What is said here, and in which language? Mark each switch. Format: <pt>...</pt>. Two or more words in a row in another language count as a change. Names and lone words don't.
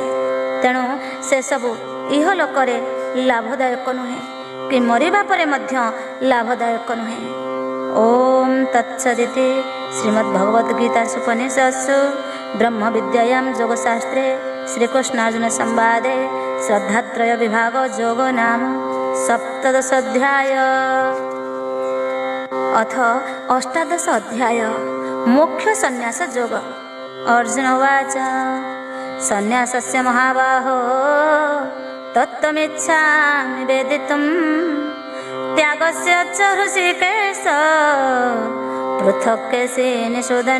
<or>ତେଣୁ ସେସବୁ ଇହଲୋକରେ ଲାଭଦାୟକ ନୁହେଁ କି ମରିବା ପରେ ମଧ୍ୟ ଲାଭଦାୟକ ନୁହେଁ।</or> <sa>ଓମ୍ ତତ୍ସଦିତି ଶ୍ରୀମଦ୍ଭଗବଦ୍ଗୀତାସୁ ଉପନିଷତ୍ସୁ ବ୍ରହ୍ମ ବିଦ୍ୟାୟାଂ ଯୋଗଶାସ୍ତ୍ରେ ଶ୍ରୀକୃଷ୍ଣାର୍ଜୁନ ସମ୍ବାଦେ ଶ୍ରଦ୍ଧାତ୍ରୟ ବିଭାଗ ଯୋଗ ନାମ ସପ୍ତଦଶ ଅଧ୍ୟାୟ। अथ अष्टादश अध्याय मोक्ष सन्यास योग। अर्जुन उवाच सन्यासस्य महाबाहो तत्त्वमिच्छामि वेदितुं त्यागस्य च ऋषिकेश पृथक् केशे निषूदन।</sa>